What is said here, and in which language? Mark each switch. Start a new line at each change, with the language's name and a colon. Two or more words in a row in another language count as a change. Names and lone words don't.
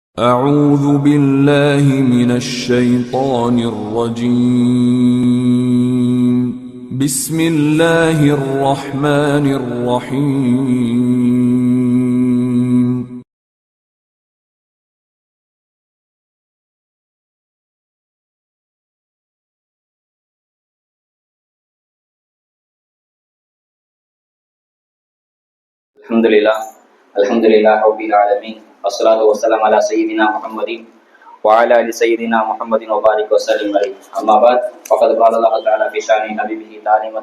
Arabic: أعوذ بالله من الشيطان الرجيم بسم الله الرحمن الرحيم الحمد لله رب العالمين والصلاة والسلام على سيدنا محمد و على آل سيدنا محمد و بارك و سلم عليه أما بعد فقد قال الله تعالى في شأن حبيبه تعاليم